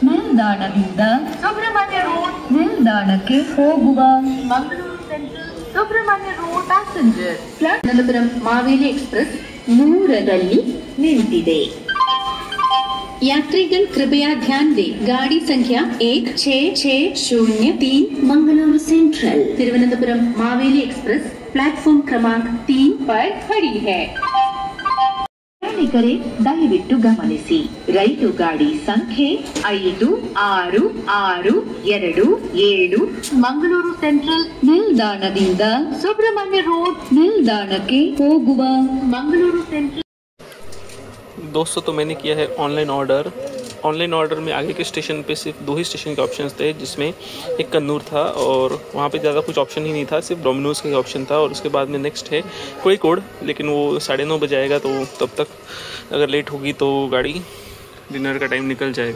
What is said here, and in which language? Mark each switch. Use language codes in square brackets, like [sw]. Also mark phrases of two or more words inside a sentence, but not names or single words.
[kn] ನಿಲ್ದಾಣದಿಂದ ಸುಬ್ರಹ್ಮಣ್ಯ ರೋಡ್ ನಿಲ್ದಾಣಕ್ಕೆ ಹೋಗುವ ಮಂಗಳೂರು ಸೆಂಟ್ರಲ್ ಸುಬ್ರಹ್ಮಣ್ಯ ರೋಡ್ ಪ್ಯಾಸೆಂಜರ್ ಪ್ಲಾಟ್ಫಾರ್ಮ್ ಮಾವೇಲಿ एक्सप्रेस 3ರಲ್ಲಿ ನಿಂತಿದೆ। [hi] यात्रीगण कृपया ध्यान दें, गाड़ी संख्या 16603 मंगलुरु सेंट्रल तिरुवनंतपुरम मावेली एक्सप्रेस प्लेटफॉर्म क्रमांक 3 पर खड़ी है। [kn] ಪ್ರಯಾಣಿಕರೇ ದಯವಿಟ್ಟು ಗಮನಿಸಿ, ರೈಲು ಗಾಡಿ ಸಂಖ್ಯೆ 5662 ಮಂಗಳೂರು ಸೆಂಟ್ರಲ್ ನಿಲ್ದಾಣದಿಂದ ಸುಬ್ರಹ್ಮಣ್ಯ ರೋಡ್ ನಿಲ್ದಾಣಕ್ಕೆ ಹೋಗುವ मंगलुरु सेंट्रल। [hi] दोस्तों तो मैंने किया है [en] online order [hi] में आगे के स्टेशन पे सिर्फ 2 ही स्टेशन के ऑप्शन थे, जिसमें एक कन्नूर था और वहाँ पे ज़्यादा कुछ ऑप्शन ही नहीं था, सिर्फ डोमिनोज़ का ही ऑप्शन था। और उसके बाद में नेक्स्ट है कोझिकोड, लेकिन वो 9:30 बजे आएगा, तो तब तक अगर लेट होगी तो गाड़ी डिनर का टाइम निकल जाएगा।